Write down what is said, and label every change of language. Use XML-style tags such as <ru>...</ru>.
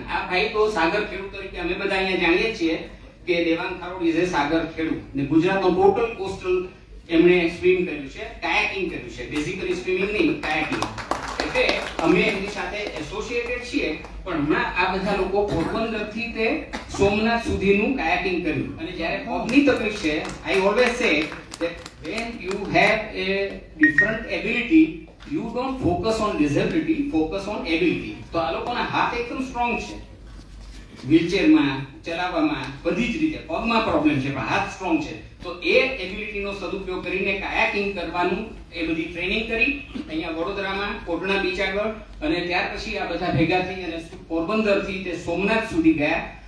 <gu>આ ભાઈ તો સાગર ખેડૂત તરીકે અમે બધા અહીંયા જાણીએ છીએ કે દેવાંગ થારોડ ઇઝ એ સાગર ખેડૂત, ને ગુજરાતનો ટોટલ કોસ્ટલ એમણે સ્વિમ કર્યું છે, કાયાકિંગ કર્યું છે, બેઝિકલી સ્વિમિંગ નહીં, કાયાકિંગ. એટલે અમે એમની સાથે એસોસિએટેડ છીએ, પણ હમણાં આ બધા લોકો પોરબંદરથી તે સોમનાથ સુધીનું કાયાકિંગ કર્યું. અને જ્યારે પગની તકલીફ છે,</gu> <en>I always say that when you have a different ability, you don't focus on disability, focus on ability.</en> <gu>તો આ લોકોના હાથ એકદમ સ્ટ્રોંગ છે, વ્હીલચેરમાં ચલાવવામાં બધી જ રીતે, પગમાં પ્રોબ્લેમ છે પણ હાથ સ્ટ્રોંગ છે, તો એ એબિલિટીનો સદુપયોગ કરીને કાયાકિંગ કરવાનું એ બધી ટ્રેનિંગ કરી અહીંયા વડોદરામાં કોટણા બીચ આગળ, અને ત્યાર પછી આ બધા ભેગા થઈ અને પોરબંદરથી તે સોમનાથ સુધી ગયા.</gu>